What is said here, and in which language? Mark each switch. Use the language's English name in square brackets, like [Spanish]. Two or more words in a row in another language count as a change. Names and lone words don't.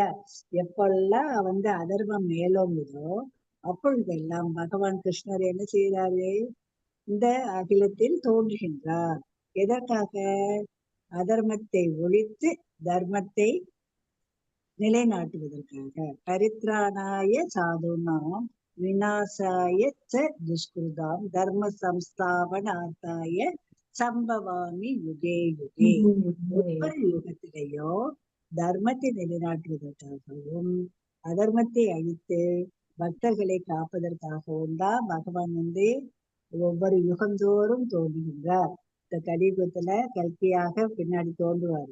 [Tamil] எப்பெல்லாம் அதர்மம் மேலோங்குதோ அப்பொழுதெல்லாம் பகவான் கிருஷ்ணர் என்ன செய்யறாரு? இந்த அகிலத்தில் தோன்றுகின்றார். எதற்காக? அதர்மத்தை ஒழித்து தர்மத்தை நிலைநாட்டுவதற்காக. [Sanskrit] परित्राणाय साधूनाम् विनाशाय दुष्कृताम् धर्म संस्थापनार्थाय सम्भवामि युगे युगे. [Tamil] ஒவ்வொரு யுகத்திலேயோ தர்மத்தை நிலைநாட்டுவதற்காகவும் அதர்மத்தை அழித்து பக்தர்களை காப்பதற்காகவும் தான் பகவான் ஒவ்வொரு யுகந்தோறும் தோன்றுகின்றார். இந்த கலியுகத்துல கல்கியாக பின்னாடி தோன்றுவார்.